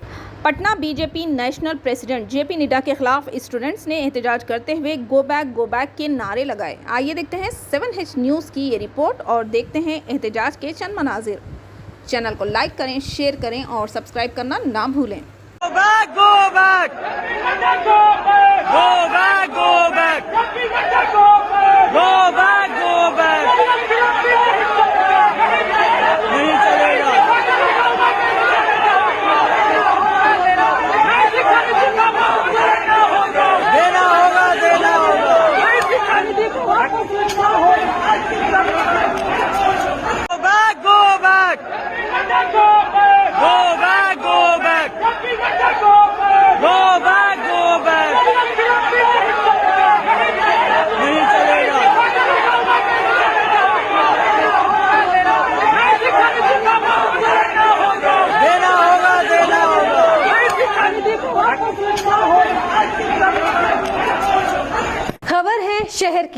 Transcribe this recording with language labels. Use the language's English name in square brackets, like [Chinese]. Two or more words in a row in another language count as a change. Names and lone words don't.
[Hindi] पटना बीजेपी [English] national president [Hindi] जेपी नड्डा के खिलाफ स्टूडेंट्स ने एहतजाज करते हुए [English] go back [Hindi] के नारे लगाए। आइए देखते हैं 7H न्यूज़ की ये रिपोर्ट और देखते हैं एहतजाज के चंद मनाजिर। चैनल को लाइक करें, शेयर करें और सब्सक्राइब करना ना भूलें। [English] Go back, go back, go back, go back, go back, go back, go back, [Hindi] नहीं चलेगा। देना होगा, देना होगा। [English] Go back, go back, go back, go back, go back, go back, [Hindi] नहीं चलेगा। देना होगा, देना होगा। खबर है शहर की,